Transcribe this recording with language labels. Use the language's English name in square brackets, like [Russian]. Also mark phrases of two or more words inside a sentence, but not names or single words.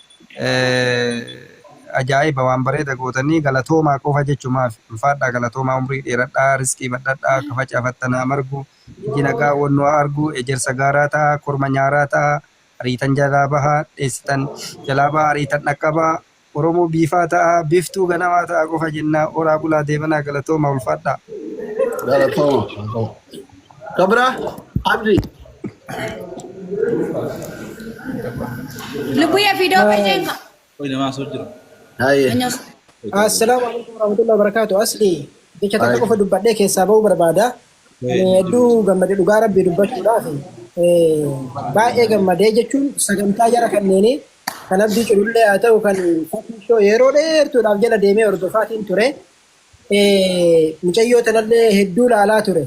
[Oromo] ajaa'iba waan bareeda gootanii galatoomaa qofa jechumaaf ulfaadhaa galatoomaa umrii dheeradhaa riskii badhadhaa kafa caafattanaa margu iji nagaa wannoo argu ejersa gaaraa ta'a korma nyaaraa ta'a ariitan jalaa bahaa dheessitan jalaa bahaa ariitan dhaqqabaa Oromoo biifaa ta'a biftuu ganamaa ta'a qofa jennaa oraa bulaa deemanaa galatoomaa ulfaadhaa. Galatoomaa. Kabra Abdi. Lubuya video kajenga. [Arabic] السلام عليكم ورحمة الله وبركاته. [Oromo] Asli jecha takka qofa dubbadhee keessaa bahuu barbaada. Hedduu gammadee dhugaa rabbii dubbachuudhaaf baay'ee gammadee jechuun sagantaa jara kanneenii kan abdii culullee haa ta'u kan fakkishoo yeroo dheertuudhaaf jala deemee hordofaatiin ture. Mucayyoo tanallee hedduu laalaa ture.